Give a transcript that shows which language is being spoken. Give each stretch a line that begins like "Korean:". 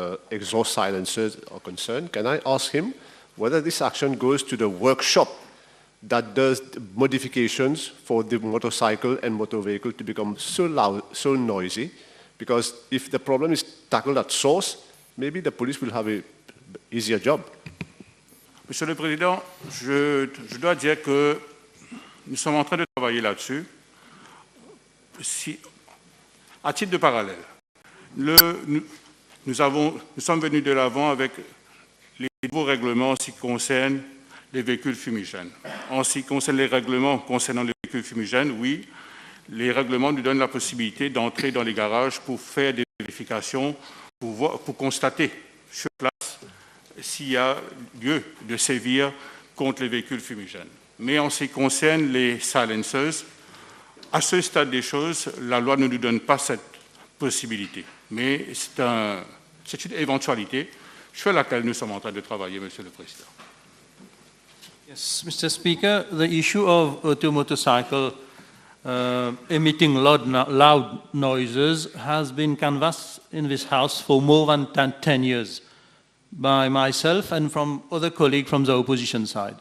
English: exhaust silencers are concerned, can I ask him whether this action goes to the workshop that does the modifications for the motorcycle and motor vehicle to become so loud, so noisy? Because if the problem is tackled at source, maybe the police will have an easier job.
French: Monsieur le Président, je dois dire que nous sommes en train de travailler là-dessus. À titre de parallèle, nous sommes venus de l'avant avec les nouveaux règlements en ce qui concerne les véhicules fumigènes. En ce qui concerne les règlements concernant les véhicules fumigènes, oui, les règlements nous donnent la possibilité d'entrer dans les garages pour faire des vérifications, pour constater sur place s'il y a lieu de sévir contre les véhicules fumigènes. Mais en ce qui concerne les silencers, à ce stade des choses, la loi ne nous donne pas cette possibilité. Mais c'est une éventualité sur laquelle nous sommes en train de travailler, Monsieur le Président.
English: Yes, Mr. Speaker, the issue of motorcycle emitting loud noises has been canvassed in this House for more than 10 years by myself and from other colleagues from the opposition side.